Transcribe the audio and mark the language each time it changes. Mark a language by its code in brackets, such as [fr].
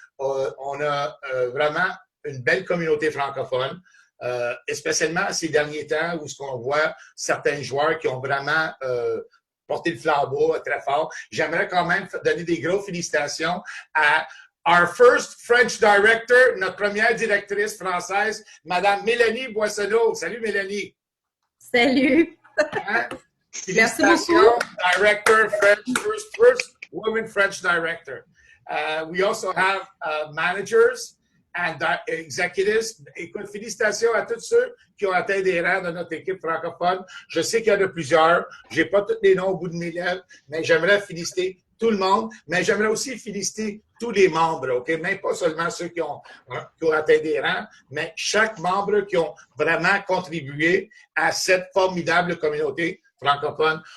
[fr] On a vraiment une belle communauté francophone, spécialement ces derniers temps où ce qu'on voit certains joueurs qui ont vraiment porté le flambeau très fort. J'aimerais quand même donner des grosses félicitations à [en] our first French director, [fr] notre première directrice française, Madame Mélanie Boissonneau. Salut Mélanie. Salut. Hein? Merci beaucoup. [en] Director, French, first woman French director. We also have managers and executives. [fr] Écoute, félicitations à tous ceux qui ont atteint des rangs de notre équipe francophone. Je sais qu'il y en a plusieurs. Je n'ai pas tous les noms au bout de mes lèvres, mais j'aimerais féliciter tout le monde, mais j'aimerais aussi féliciter tous les membres, OK? Même pas seulement ceux qui ont atteint des rangs, mais chaque membre qui ont vraiment contribué à cette formidable communauté francophone.